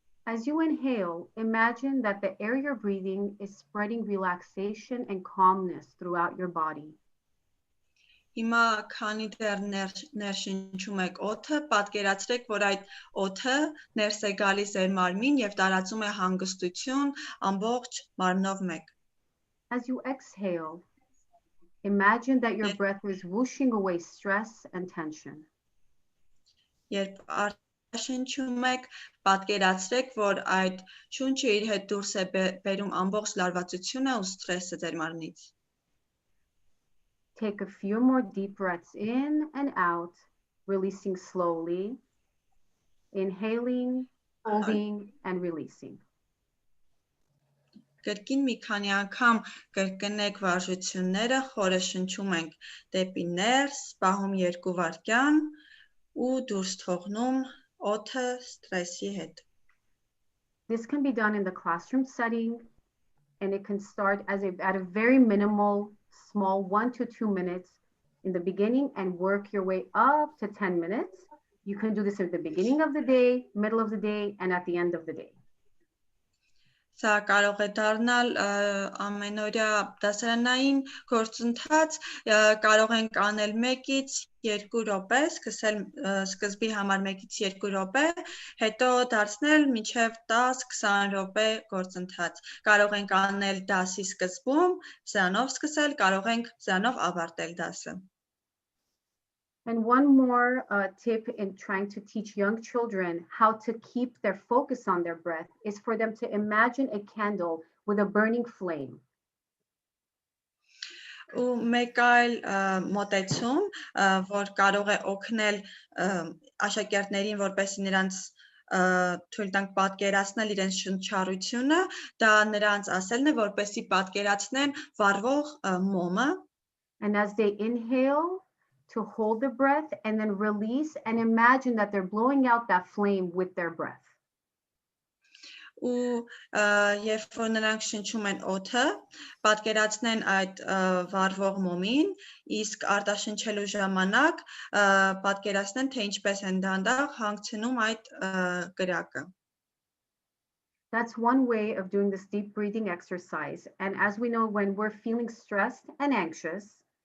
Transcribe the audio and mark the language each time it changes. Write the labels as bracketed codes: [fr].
[en] As you inhale, imagine that the air you're breathing is spreading relaxation and calmness throughout your body. [hy] Հիմա քանի դեռ ներշնչում եք օդը, պատկերացրեք, որ այդ օդը ներս է գալիս ձեր մարմին եւ տարածում է հանգստություն ամբողջ մարմնով մեկ. [en] As you exhale, imagine that your breath is whooshing away stress and tension. [hy] Երբ շնչում եք, պատկերացրեք, որ այդ շունչը իր հետ դուրս է բերում ամբողջ լարվածությունը ու սթրեսը ձեր մարմնից. [en] Take a few more deep breaths in and out, releasing slowly, inhaling, holding, and releasing. [hy] Կրկին մի քանի անգամ կրկնեք վարժությունները, խորը շնչում ենք դեպի ներս, պահում 2 վայրկյան ու դուրս թողնում օդը սթրեսի հետ. [en] This can be done in the classroom setting, and it can start at a very minimal, small 1 to 2 minutes in the beginning and work your way up to 10 minutes. You can do this at the beginning of the day, middle of the day, and at the end of the day. [hy] Սա կարող է դառնալ ամենօրյա դասարանային գործընթաց, կարող ենք անել 1-ից 2 րոպե, սկզբի համար 1-ից 2 րոպե, հետո դարձնել մինչև 10-20 րոպե գործընթաց. Կարող ենք անել դասի սկզբում, զանով սկսել, կարող ենք զանով ավարտել դասը. [en] And one more tip in trying to teach young children how to keep their focus on their breath is for them to imagine a candle with a burning flame. [hy] Ու մեկ այլ մոտեցում, որ կարող է օգնել աշակերտներին, որպեսզի նրանց թույլ տանք պատկերացնել իրենց շնչառությունը, դա նրանց ասելն է, որպեսզի պատկերացնեն վառվող մոմը. [en] And as they inhale, to hold the breath and then release and imagine that they're blowing out that flame with their breath. [hy] Ու երբ որ նրանք շնչում են օդը, պատկերացնեն այդ վառվող մոմին, իսկ արտաշնչելու ժամանակ պատկերացնեն, թե ինչպես են դանդաղ հանգցնում այդ կրակը. [en] That's one way of doing this deep breathing exercise. And as we know, when we're feeling stressed and anxious,